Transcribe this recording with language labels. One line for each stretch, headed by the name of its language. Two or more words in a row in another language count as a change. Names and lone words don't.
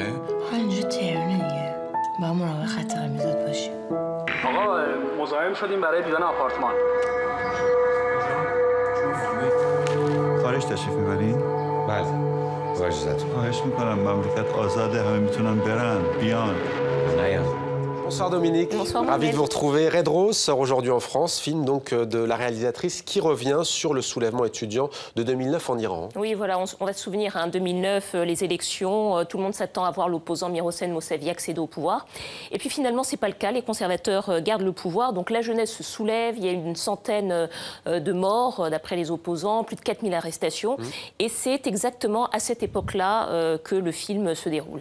Persian: اینجا ترنه دیگه. با مراقب خط قرمزات باشی. آقا مزاحم شدیم برای دیدن آپارتمان. خارج تشریف میبرین؟ بله. با اجازهتون. خواهش میکنم، مملکت آزاده، همه میتونن برن، بیان. نیام.
French: Bonsoir Dominique, Bonsoir, ravi de vous retrouver. Red Rose sort aujourd'hui en France, film donc de la réalisatrice qui revient sur le soulèvement étudiant de 2009 en Iran. Oui, voilà, on va se souvenir, 2009, les élections, tout le monde s'attend à voir l'opposant Mirosane Mossavi accéder au pouvoir. Et puis finalement, c'est pas le cas, les conservateurs gardent le pouvoir, donc la jeunesse se soulève, il y a une centaine de morts d'après les opposants, plus de 4000 arrestations, et c'est exactement à cette époque-là que le film se déroule.